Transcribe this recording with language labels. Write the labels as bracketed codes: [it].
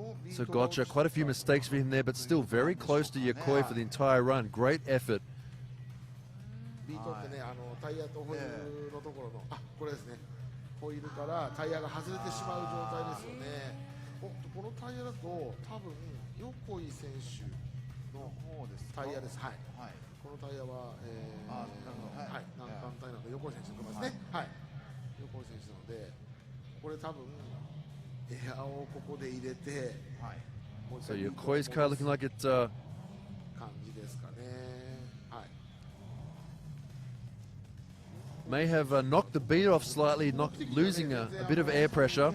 [en] So Gotcha, quite a few mistakes for him there, but still very close to Yokoi for the entire run. Great effort. [ja] ビートってね、タイヤとホイールのところの、これですね。ホイールからタイヤが外れてしまう状態ですよね。このタイヤだと多分横井選手のタイヤです。はい。このタイヤははい難関タイヤなので横井選手のところですね。はい。横井選手なのでこれ多分エアをここで入れて。はい。 [en] So Yokoi's car looking like it's [ja] 感じですかね。はい。 [en] may have knocked the beat off slightly, losing a bit of air pressure.